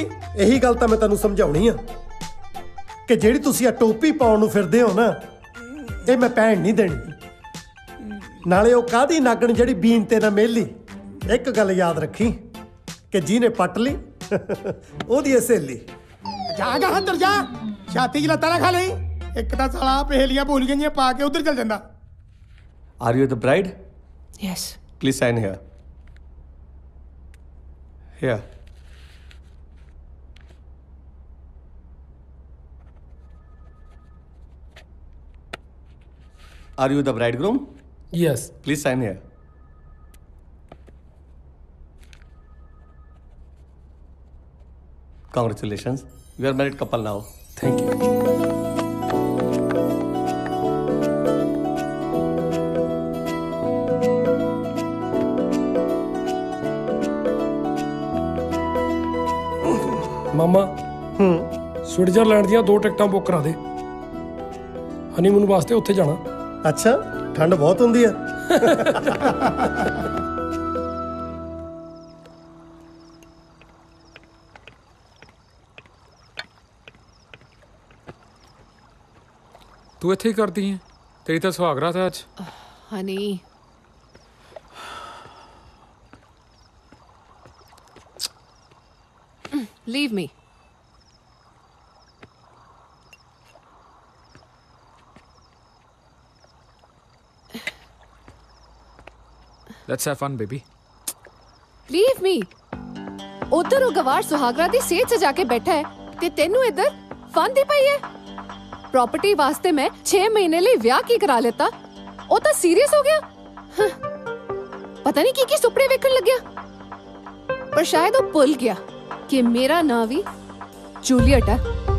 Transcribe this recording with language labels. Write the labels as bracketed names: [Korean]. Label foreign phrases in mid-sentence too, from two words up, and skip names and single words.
[Punjabi] ਇਹੀ ਗੱਲ ਤਾਂ ਮੈਂ ਤੈਨੂੰ ਸਮਝਾਉਣੀ ਆ ਕਿ ਜਿਹੜੀ ਤੁਸੀਂ ਆ ਟੋਪੀ ਪਾਉਣ ਨੂੰ ਫਿਰਦੇ ਹੋ ਨਾ, ਇਹ ਮੈਂ ਪਹਿਣ ਨਹੀਂ ਦੇਣੀ। ਨਾਲੇ ਉਹ ਕਾਹਦੀ ਨਾਗਣ ਜਿਹੜੀ ਬੀਨ ਤੇ ਨਾ ਮੇਲੀ। ਇੱਕ ਗੱਲ ਯਾਦ ਰੱਖੀ ਕਿ ਜਿਹਨੇ ਪੱਟ ਲਈ ਉਹਦੀ ਇਹ ਸਹੇਲੀ। ਜਾ ਗਾ ਅੰਦਰ ਜਾ, ਛਾਤੀ 'ਚ ਲੱਤਾਂ ਨਾ ਖਾ ਲਈ। ਇੱਕ ਤਾਂ ਸਾਲਾ ਪਹੇਲੀਆਂ ਭੁੱਲ ਗਈਆਂ ਪਾ ਕੇ ਉਧਰ ਚੱਲ ਜਾਂਦਾ। [English] Are you the bride? Yes. Please sign here. Here. Are you the bridegroom? Yes. Please sign here. Congratulations. You are married couple now. Thank you. [Punjabi] ਮਾਮਾ ਸਵਿਟਜ਼ਰਲੈਂਡ ਦੀਆਂ 2 ਟਿਕਟਾਂ ਬੁੱਕ ਕਰਾ ਦੇ, ਹਨੀਮੂਨ ਵਾਸਤੇ ਉੱਥੇ ਜਾਣਾ। ਅੱਛਾ, ਠੰਡ ਬਹੁਤ ਹੁੰਦੀ ਆ। ਤੂੰ ਇੱਥੇ ਹੀ ਕਰਦੀ ਹੈ? ਤੇਰੀ ਤਾਂ ਸੁਹਾਗਰਾਤ ਹੈ ਅੱਜ। ਹਨੀ, [English] leave me. Let's have fun, baby. Leave me. [Punjabi] ਉਧਰ ਉਹ ਗਵਾਰ ਸੁਹਾਗਰਾ ਦੀ ਸੇਜ ਸਜਾ ਕੇ ਬੈਠਾ ਹੈ ਤੇ ਤੈਨੂੰ ਇੱਧਰ ਫਨ ਦੀ ਪਈ ਹੈ। ਪ੍ਰਾਪਰਟੀ ਵਾਸਤੇ ਮੈਂ 6 ਮਹੀਨੇ ਲਈ ਵਿਆਹ ਕੀ ਕਰਾ ਲਿੱਤਾ। ਉਹ ਤਾਂ ਸੀਰੀਅਸ ਹੋ ਗਿਆ। ਪਤਾ ਨਹੀਂ ਕੀ ਸੁਪਨੇ ਵੇਖਣ ਲੱਗਿਆ, ਪਰ ਸ਼ਾਇਦ ਉਹ ਭੁੱਲ ਗਿਆ ਕਿ ਮੇਰਾ ਨਾਂ ਵੀ ਜੂਲੀਅਟ ਹੈ।